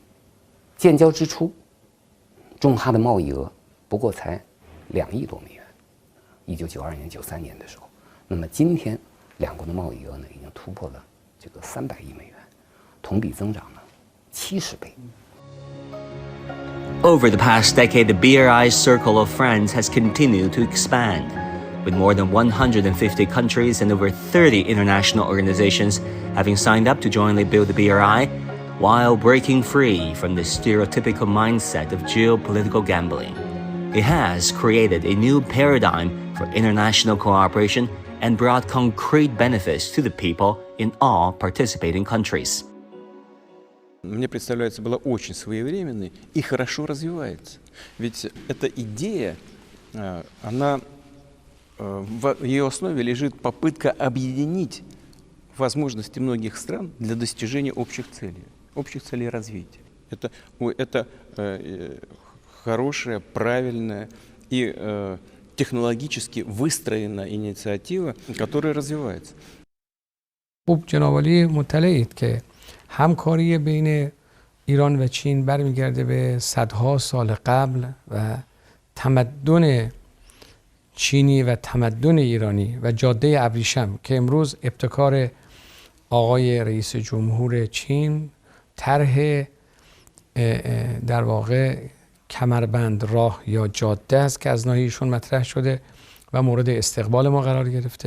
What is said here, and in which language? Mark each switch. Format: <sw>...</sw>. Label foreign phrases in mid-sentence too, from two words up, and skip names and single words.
<zh>建交之初，中哈的贸易额不过才2亿多美元，1992年、93年的时候。那么今天，两国的贸易额呢已经突破了这个300亿美元，同比增长了70倍。</zh> <en>Over the past decade, the BRI's circle of friends has continued to expand, with more than 150 countries and over 30 international organizations having signed up to jointly build the BRI, while breaking free from the stereotypical mindset of geopolitical gambling. It has created a new paradigm for international cooperation and brought concrete benefits to the people in all participating countries.</en> <ru>Мне представляется, была очень своевременной и хорошо развивается. Ведь эта идея, в ее основе лежит попытка объединить возможности многих стран для достижения общих целей развития. Это хорошая, правильная и технологически выстроенная инициатива, которая развивается.</ru> <fa>خوب جناب عالی مطلعید که همکاری بین ایران و چین برمیگرده به صدها سال قبل و تمدن چینی و تمدن ایرانی و جاده ابریشم که امروز ابتکار آقای رئیس جمهور چین، طرح در واقع کمربند راه یا جاده است که از ناحیه ایشون مطرح شده و مورد استقبال ما قرار گرفته.</fa>